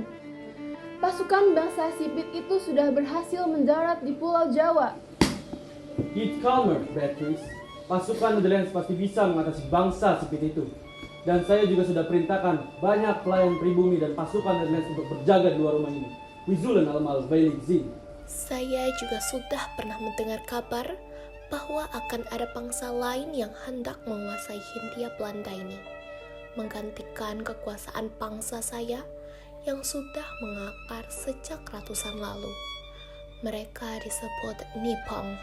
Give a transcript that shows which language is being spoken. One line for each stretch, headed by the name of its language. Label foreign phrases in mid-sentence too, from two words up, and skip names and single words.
Indonesian: Pasukan bangsa sipit itu sudah berhasil mendarat di Pulau Jawa.
English: Keep calmer, Beatrice.
Indonesian: Pasukan Netherlands pasti bisa mengatasi bangsa sipit itu. Dan saya juga sudah perintahkan banyak pelayan pribumi dan pasukan Netherlands untuk berjaga di luar rumah ini.
Dutch: We zullen allemaal veilig zien.
Indonesian: Saya juga sudah pernah mendengar kabar bahwa akan ada bangsa lain yang hendak menguasai Hindia Belanda ini, menggantikan kekuasaan bangsa saya yang sudah mengakar sejak ratusan lalu. Mereka disebut Nippon.